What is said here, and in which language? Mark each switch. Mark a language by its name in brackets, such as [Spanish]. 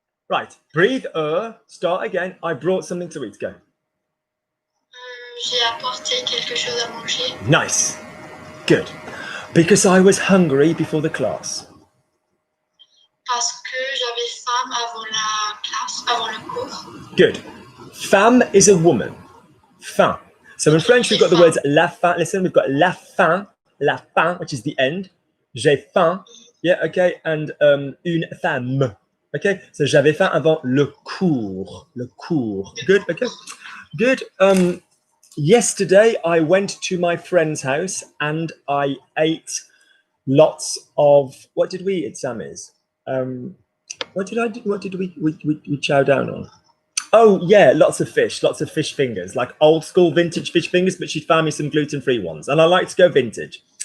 [English] Right, breathe, start again. I brought something to eat, go. [French] J'ai apporté quelque chose à manger. [English] Nice. Good. Because I was hungry before the class. [French] Parce que j'avais faim avant la classe, avant le cours. [English] Good. Femme is a woman. Faim. So in French, we've got the words la faim. Listen, we've got la faim, which is the end. [French] J'ai faim. [English] Yeah, okay. And [French] une femme. [English] Okay. [French] So j'avais faim avant le cours. Le cours. [English] Good. Okay. Good. Yesterday, I went to my friend's house and I ate lots of. What did we eat, Sammy's? What did we chow down on? Oh yeah, lots of fish fingers, like old school vintage fish fingers, but she found me some gluten-free ones, and I like to go vintage.